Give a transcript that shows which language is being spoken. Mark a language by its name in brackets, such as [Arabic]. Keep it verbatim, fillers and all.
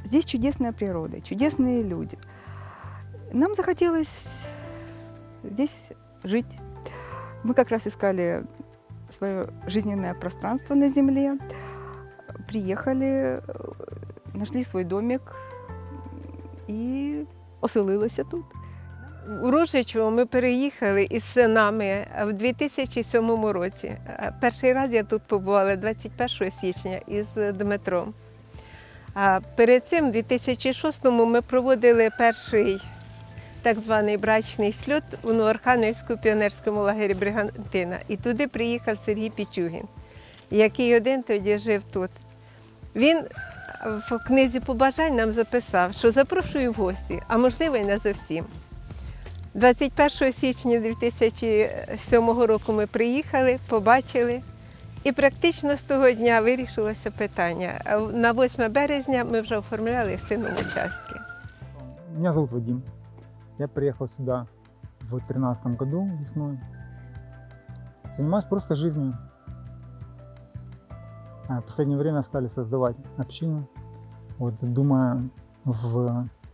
[Russian] Здесь чудесная природа, чудесные люди. Нам захотелось здесь жить. Мы как раз искали свое жизненное пространство на земле. Приехали, нашли свой домик и оселилася тут. [Ukrainian] У Рожичево ми переїхали із синами в дві тисячі сьомому році. Перший раз я тут побувала двадцять першого січня із Дмитром. А перед цим, у дві тисячі шостому, ми проводили перший так званий [Russian] брачний сльот [Ukrainian] у Новоархангельському піонерському лагері Бригантина. І туди приїхав Сергій Пічугін, який один тоді жив тут. Він в книзі побажань нам записав, що запрошую в гості, а можливо і не зовсім. двадцять першого січня дві тисячі сьомого року ми приїхали, побачили, і практично з того дня вирішилося питання. На восьме березня ми вже оформляли сином участки. [Russian] Меня зовут Вадим. Я приехал сюда в двадцать тринадцатом году весной. Занимаюсь просто жизнью. В последнее время стали создавать общину, вот, думая в...